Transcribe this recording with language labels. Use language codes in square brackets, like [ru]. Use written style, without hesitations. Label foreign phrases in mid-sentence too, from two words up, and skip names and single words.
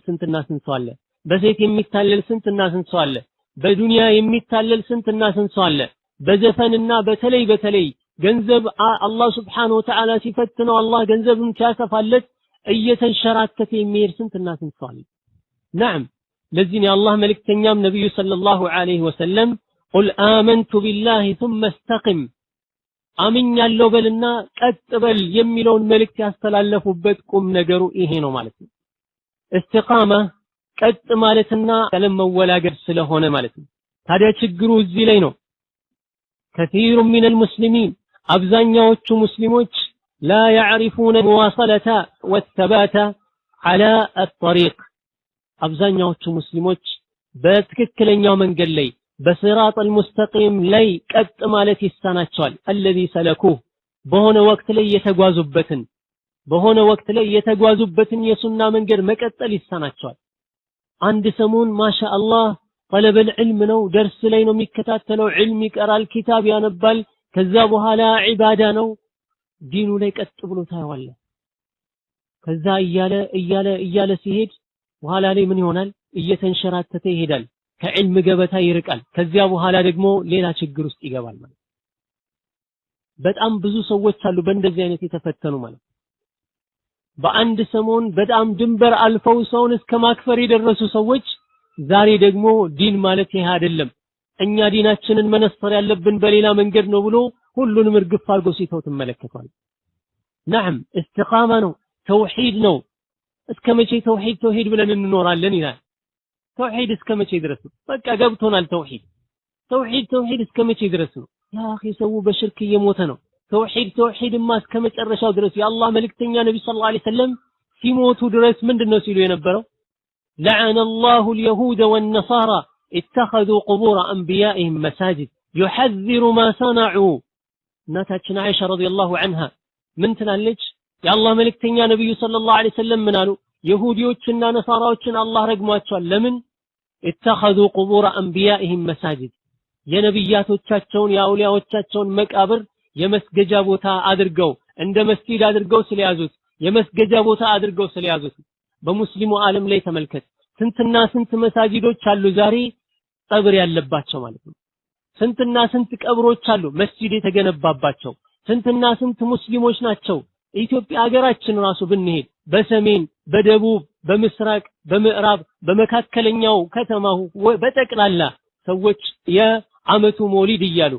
[am] ስንትና ስንት ሰው አለ በሴት የሚታለል ስንትና ስንት ሰው አለ በዱንያ የሚታለል ስንትና ስንት ሰው አለ በዘፈንና በተለይ ገንዘብ አላህ [ar] سبحانه وتعالى [am] ሲፈትነው አላህ ገንዘብን ሲያሰፋለት እየተንሸራተተ የሚሄድ ስንትና ስንት ሰው አለ نعم ለዚህ ነው አላህ መልእክተኛም ነብዩ [ar] صلى الله عليه وسلم قل آمنت بالله ثم استقم [am] አምኛለሁ በልና ቀጥ በል የሚለውን መልእክት ያስተላለፉበት ቁም ነገሩ ይሄ ነው ማለት ነው እስቲቃማ ቀጥ ማለትና ያለመወላገድ ስለሆነ ማለት ነው ታዲያ ችግሩ እዚህ ላይ ነው [ar] كثير من المسلمين [am] አብዛኛዎቹ ሙስሊሞች [ar] لا يعرفون المواصلة والثبات على الطريق [am] አብዛኛዎቹ ሙስሊሞች በትክክለኛው መንገድ ላይ በሲራጥ المستقيم ላይ ቀጥ ማለት ይሳናቸዋል [ar] الذي سلكوه [am] በሆነ ወቅት ላይ የተጓዙበትን የሱና መንገድ መቀጠል ይሳናቸዋል አንድ ሰሞን ማሻአላህ [ar] طلب العلم [am] ነው ደርስ ላይ ነው የሚከታተለው ዒልም ይቀራል ኪታብ ያነባል ከዛ በኋላ ዒባዳ ነው ዲኑ ላይ ቀጥ ብሎ ታያዋለ ከዛ እያለ ሲሄድ በኋላ ላይ ምን ይሆናል እየተንሸራተተ ይሄዳል ከዕልም ገበታ ይርቃል ከዚያ በኋላ ደግሞ ሌላ ችግር ውስጥ ይገባል ማለት በጣም ብዙ ሰዎች አሉ በእንደዚህ አይነት የተፈተኑ ማለት በአንድ ሰሞን በጣም ድንበር አልፈው ሰውን እስከ ማክፈር የደረሱ ሰዎች ዛሬ ደግሞ ዲን ማለት ይሄ አይደለም እኛ ዲናችንን መነስተር ያለብን በሌላ መንገድ ነው ብሎ ሁሉንም እርግፍ አድርጎ ሲተው ተመለከቷል [ar] نعم استقامة [am] ነው ተውሂድ ነው እስከመቼ ተውሂድ ብለን እንኖራለን ይላል ተውሂድ እስከመቼ ድረስ በቃ ገብቶናል ተውሂድ እስከመቼ ድረስ ነው ያ اخي ሰው በሽርክ እየሞተ ነው ተውሂድማ እስከመጨረሻው ድረስ የአላህ መልእክተኛ ነብዩ [ar] صلى الله عليه وسلم [am] ሲሞቱ ድረስ ምንድነው ሲሉ የነበረው [ar] لعن الله اليهود والنصارى اتخذوا قبور انبيائهم مساجد يحذر ما صنعوا [am] እናታችን አይሻ [ar] رضي الله عنها [am] ምን ትላለች የአላህ መልእክተኛ ነብዩ [ar] صلى الله عليه وسلم [am] ምን አሉ ይሁዲዎችና ነሳራዎችን አላህ ረግሟቸዋል ለምን [ar] اتخذوا قبور انبيائهم مساجد [am] የነብያቶቻቸውን የአውሊያዎቻቸውን መቃብር የመስገጃ ቦታ አድርገው እንደ መስጊድ አድርገው ስለያዙት የመስገጃ ቦታ አድርገው ስለያዙት በሙስሊሙ ዓለም ላይ ተመልከት ስንትና ስንት መሳጂዶች አሉ ዛሬ ቀብር ያለባቸው ማለት ነው ስንትና ስንት ቀብሮች አሉ መስጂድ የተገነባባቸው ስንትና ስንት ሙስሊሞች ናቸው ኢትዮጵያ ሀገራችን ራሱ ብንሄድ በሰሜን በደቡብ በምስራቅ በምዕራብ በመካከለኛው ከተማው በጠቅላላ ሰዎች የዓመቱ ሞሊድ እያሉ